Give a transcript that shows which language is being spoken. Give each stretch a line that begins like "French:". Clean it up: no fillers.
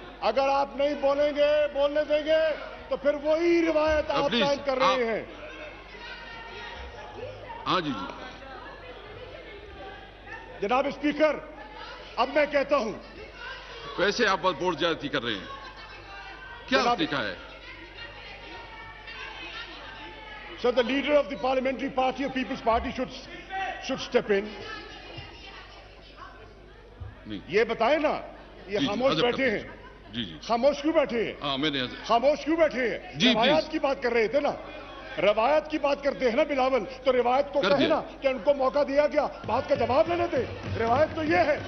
Urdu: اگر آپ نہیں بولیں گے, بولنے دیں گے, تو پھر وہی روایت آپ قائم کر رہے ہیں. ہاں جی جی جناب اسپیکر, اب میں کہتا ہوں, ویسے آپ بس بورڈ زیادتی کر رہے ہیں, کیا طریقہ ہے؟
English: So the leader of the parliamentary party of People's Party should step in.
Urdu: یہ بتائیں نا, یہ خاموش بیٹھے ہیں. جی جی خاموش کیوں بیٹھے ہیں؟ ہاں میں نے خاموش کیوں بیٹھے ہیں؟ روایات کی بات کر رہے تھے نا, روایت کی بات کرتے ہیں نا بلاول, تو روایت کو کہے نا کہ ان کو موقع دیا گیا, بات کا جواب لینے تھے. روایت تو یہ ہے.